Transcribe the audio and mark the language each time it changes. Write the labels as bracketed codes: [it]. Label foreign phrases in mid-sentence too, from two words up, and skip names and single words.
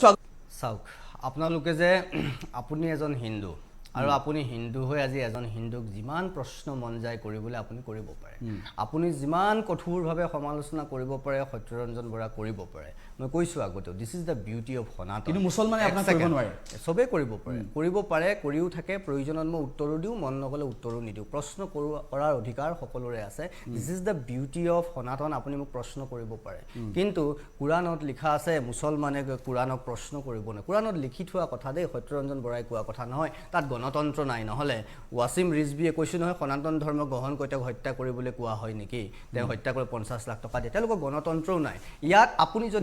[as] চাওক আপোনালোকে যে আপুনি এজন হিন্দু আৰু আপুনি হিন্দু হৈ আজি এজন হিন্দুক যিমান প্ৰশ্ন মন যায় কৰিবলৈ আপুনি কৰিব পাৰে আপুনি যিমান কঠোৰভাৱে সমালোচনা কৰিব পাৰে সত্যৰঞ্জন বৰা কৰিব পাৰে মই কৈছো আগতেও [en] this is the beauty of [as] সনাতন কিন্তু মুছলমানে আপোনাক কৰিব নোৱাৰে সবে কৰিব পাৰে কৰিও থাকে প্ৰয়োজনত মই উত্তৰো দিও মন নগলে উত্তৰো নিদিও প্ৰশ্ন কৰাৰ অধিকাৰ সকলোৰে আছে [en] this is the beauty of [as] সনাতন আপুনি মোক প্ৰশ্ন কৰিব পাৰে কিন্তু কুৰানত লিখা আছে মুছলমানে কুৰানক প্ৰশ্ন কৰিব না কুৰানত লিখি থোৱা কথা দেই সত্যৰঞ্জন বৰাই কোৱা কথা নহয় তাত গণতন্ত্ৰ নাই নহলে ওয়াসিম ৰিজভিয়ে কৈছিল নহয় সনাতন ধৰ্ম গ্ৰহণ কৰি তেওঁক হত্যা কৰিবলৈ কোৱা হয় নেকি তেওঁ হত্যা কৰি 50 লাখ টকা দিয়ে তেওঁলোকৰ গণতন্ত্ৰও নাই ইয়াত আপুনি যদি